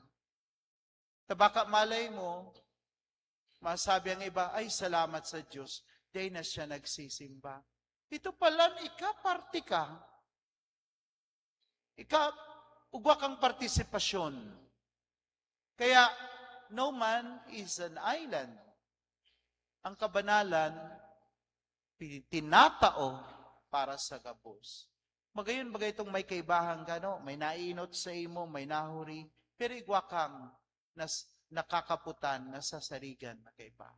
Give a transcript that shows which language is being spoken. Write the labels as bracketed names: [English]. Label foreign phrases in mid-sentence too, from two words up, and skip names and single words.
[Filipino] Tabaka malay mo, masabi ang iba, ay salamat sa Diyos, dahil na siya nagsisimba. Ito pala, party ka. [Bikol] Ugwa kang partisipasyon. [English] Kaya, no man is an island. [Bikol] Ang kabanalan, tinatao para sa gabos. Magayon bagay itong may kaibahan ka, no? May nainot sa imo, may nahuri, pero igwa kang nakakaputan, nasasarigan na kaibahan.